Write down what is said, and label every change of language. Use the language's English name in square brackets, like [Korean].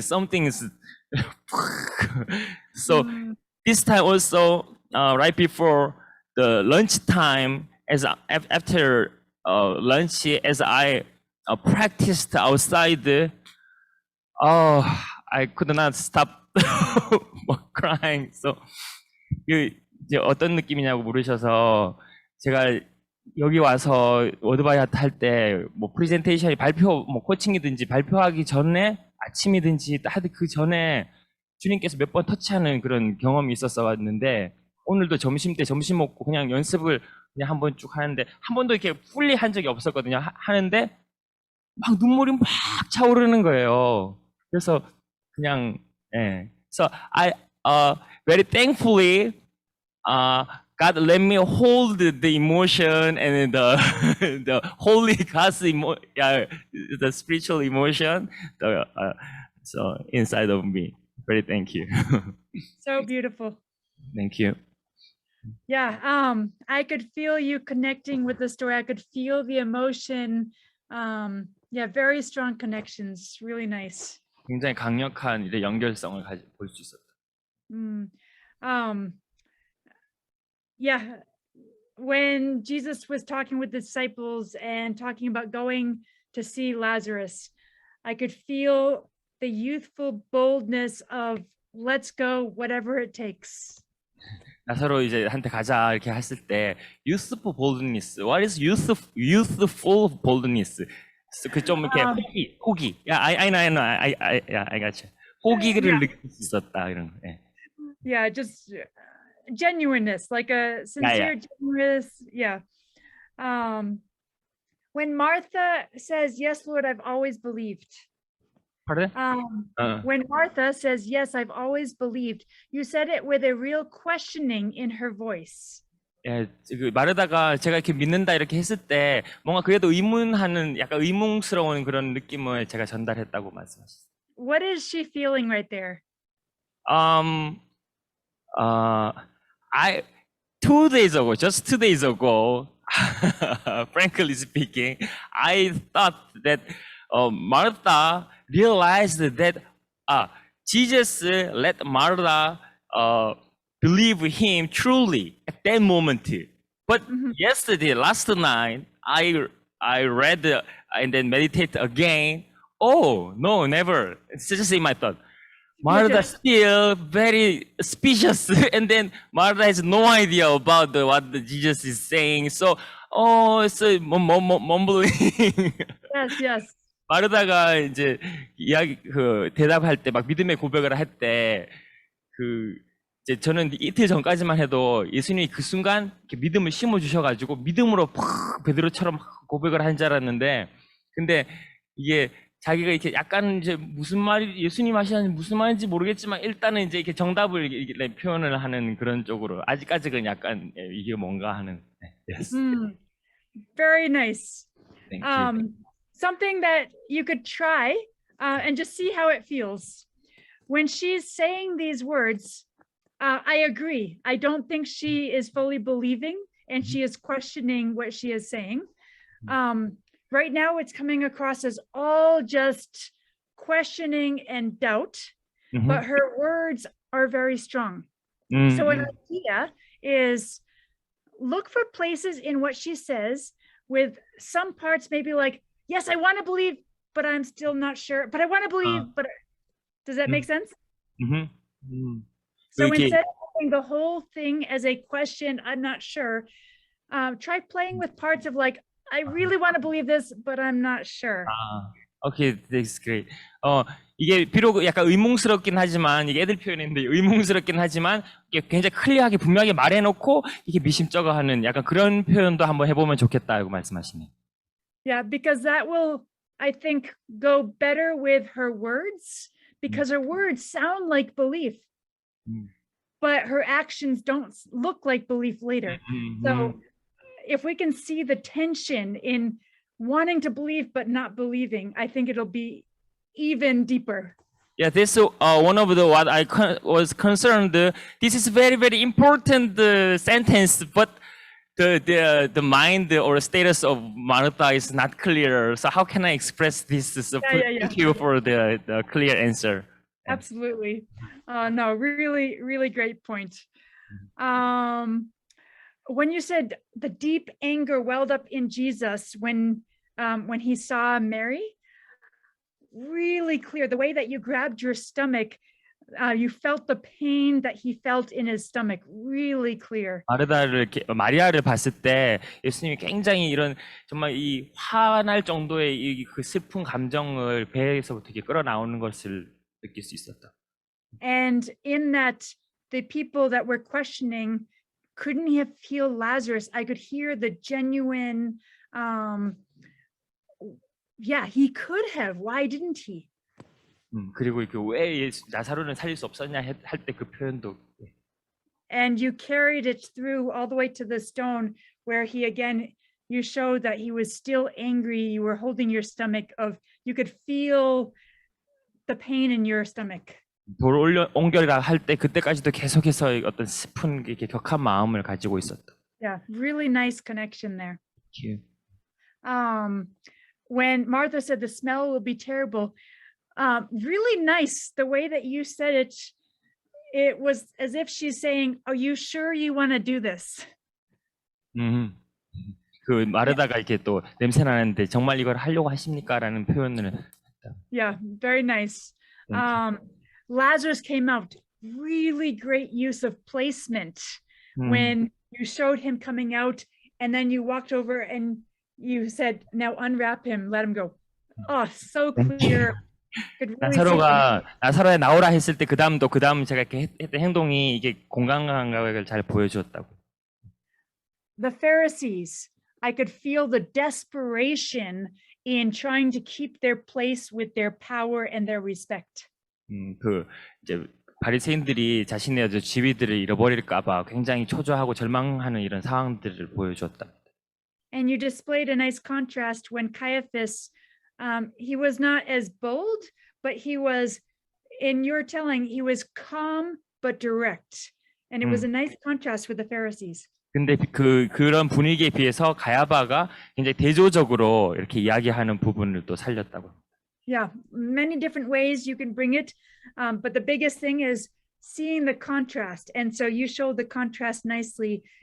[English] So this time also, right before the lunch time, after lunch, as I practiced outside, I could not stop crying. So [Korean] 이제 어떤 느낌이냐고 물으셔서 제가 여기 와서 워드바이하트 할 때 뭐 프레젠테이션이 발표 뭐 코칭이든지 발표하기 전에 아침이든지 하여튼 그 전에 주님께서 몇 번 터치하는 그런 경험이 있었어 왔는데 오늘도 점심 때 점심 먹고 그냥 연습을 그냥 한번 쭉 하는데 한 번도 이렇게 풀리 한 적이 없었거든요. 하는데 막 눈물이 막 차오르는 거예요. 그래서 그냥 예. [English] So I very thankfully God let me hold the emotion and the the holy God's yeah, the spiritual emotion so inside of me. Very thank you. So beautiful. Thank you. Yeah, I could feel you connecting with the story. I could feel the emotion. Yeah, very strong connections. Really nice. [Korean] 굉장히 강력한 이제 연결성을 볼 수 있었다. Mm. [English] Yeah, when Jesus was talking with the disciples and talking about going to see Lazarus, I could feel the youthful boldness of let's go, whatever it takes. [Korean] 나사로 이제 한테 가자 이렇게 했을 때 [English] youthful boldness. What is youthful boldness? [Korean] 그 좀 이렇게 호기. [English] Yeah, I know. I got you. [Korean] 호기를 [English] Yeah. [Korean] 느낄 수 있었다 이런 거. 예. [English] Yeah, just genuineness, like a sincere, genuineness. Yeah. When Martha says, "Yes, Lord, I've always believed." Pardon? When Martha says, "Yes, I've always believed," you said it with a real questioning in her voice. [Korean] 예, 그 마르다가 제가 이렇게 믿는다 이렇게 했을 때 뭔가 그래도 의문하는 약간 의문스러운 그런 느낌을 제가 전달했다고 말씀하셨어요. [English] What is she feeling right there? I 2 days ago, just 2 days ago, frankly speaking, I thought that Martha realized that Jesus let Martha believe him truly at that moment. But yesterday, last night, I read and then meditate again. Oh no, never. It's just in my thought. Martha still very suspicious, and then Martha has no idea about what Jesus is saying. So, it's mumbling. Yes. [Korean] 마르다가 이제 대답할 때 막 믿음의 고백을 할 때 이제 저는 이틀 전까지만 해도 예수님이 그 순간 이렇게 믿음을 심어 주셔가지고 믿음으로 팍 베드로처럼 고백을 한 줄 알았는데, 근데 이게 자기가 이렇게 약간 이제 무슨 말이 예수님 하시는지 무슨 말인지 모르겠지만 일단은 이제 이렇게 정답을 이렇게 표현을 하는 그런 쪽으로 아직까지는 약간 이게 뭔가 하는. [English] Yes. Very nice. Thank you. Something that you could try and just see how it feels. When she's saying these words, I agree. I don't think she is fully believing and she is questioning what she is saying. Right now, it's coming across as all just questioning and doubt, but her words are very strong. So an idea is look for places in what she says with some parts maybe like, yes, I want to believe, but I'm still not sure. But I want to believe, but does that make sense? So instead of having the whole thing as a question, I'm not sure, try playing with parts of like, I really want to believe this, but I'm not sure. Okay, that's great. [Korean] 이게 비록 약간 의문스럽긴 하지만 이게 애들 표현인데 의문스럽긴 하지만 이게 굉장히 클리어하게 분명하게 말해놓고 이게 미심쩍어 하는 약간 그런 표현도 한번 해보면 좋겠다고 말씀하시네요. [English] Yeah, because that will, I think, go better with her words because her words sound like belief, but her actions don't look like belief later. So if we can see the tension in wanting to believe but not believing, I think it'll be even deeper. Yeah, this one of the what I was concerned. This is very very important sentence, but the mind or status of Martha is not clear. So how can I express this? So thank you for the clear answer. Absolutely. No, really, really great point. When you said the deep anger welled up in Jesus when he saw Mary, really clear. The way that you grabbed your stomach You felt the pain that he felt in his stomach really clear. [Korean] 마리아를 봤을 때 예수님이 굉장히 이런 정말 이 화날 정도의 그 슬픈 감정을 배에서부터 이렇게 끌어나오는 것을 느낄 수 있었다. [English] And in that, the people that were questioning, couldn't he have healed Lazarus? I could hear the genuine, yeah, he could have. Why didn't he? [Korean] 그리고 왜 나사로는 살릴 수 없었냐 할 때 그 표현도. [English] And you carried it through all the way to the stone where he again, you showed that he was still angry. You were holding your stomach you could feel the pain in your stomach. [Korean] 돌 옮겨라 할 때 그때까지도 계속해서 어떤 슬픈 이렇게 격한 마음을 가지고 있었다. [English] Yeah, really nice connection there. Thank you. When Martha said the smell will be terrible, really nice the way that you said it. It was as if she's saying, "Are you sure you want to do this?" [Korean] 그 마르다가 이렇게 또 냄새 나는데 정말 이걸 하려고 하십니까라는 표현을. [English] Yeah, very nice. Lazarus came out. Really great use of placement when you showed him coming out, and then you walked over and you said, "Now unwrap him, let him go." Oh, so clear. Could really [Korean] 나사로에 나오라 했을 때 그 다음 제가 이렇게 했던 행동이 이게 공간 감각을 잘 보여주었다고. [English] The Pharisees, I could feel the desperation in trying to keep their place with their power and their respect. [Korean] 그 이제 바리새인들이 자신의 지위들을 잃어버릴까봐 굉장히 초조하고 절망하는 이런 상황들을 보여주었다. [English] And you displayed a nice contrast when Caiaphas, he was not as bold, but he was, in your telling, he was calm but direct, and it was a nice contrast with the Pharisees. [Korean] 근데 그런 분위기에 비해서 가야바가 굉장히 대조적으로 이렇게 이야기하는 부분을 또 살렸다고. [English] Yeah, many different ways you can bring it, but the biggest thing is seeing the contrast, and so you showed the contrast nicely.